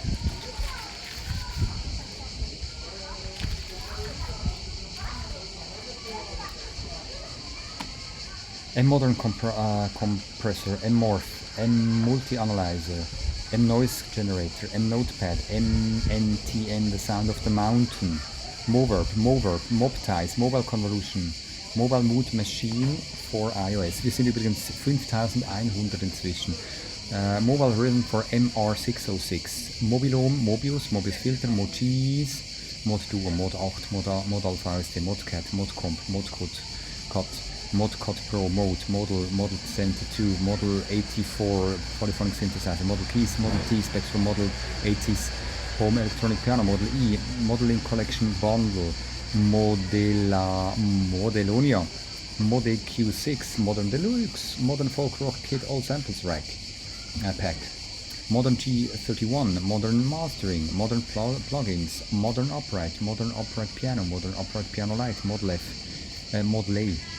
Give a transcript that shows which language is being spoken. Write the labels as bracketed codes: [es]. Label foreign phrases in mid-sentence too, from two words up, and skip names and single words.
[en] M Modern Compressor, M Morph, M Multi-Analyzer, M Noise Generator, M Notepad, MNTN, The Sound of the Mountain, Moverb, Mobtize, Mobile Convolution, Mobile Mood Machine for iOS. [de] Wir sind übrigens 5100 inzwischen. [en] Mobile Rhythm for MR606, Mobilom, Mobius Filter, Mojiz, Mod Duo, Mod 8, Mod Alpha VST, Modcat, Modcomp, Modcut, Modcut Pro, Model Center 2, Model 84 Polyphonic Synthesizer, Model Keys, Model T, Spectrum, Model 80s Home Electronic Piano, Model E, Modeling Collection Bundle, Modelonia, Mode Q6, Modern Deluxe, Modern Folk Rock Kit All Samples Rack Pack, Modern G31, Modern Mastering, Modern Plugins, Modern Upright Piano, Modern Upright Piano Lite, Model F, Model A,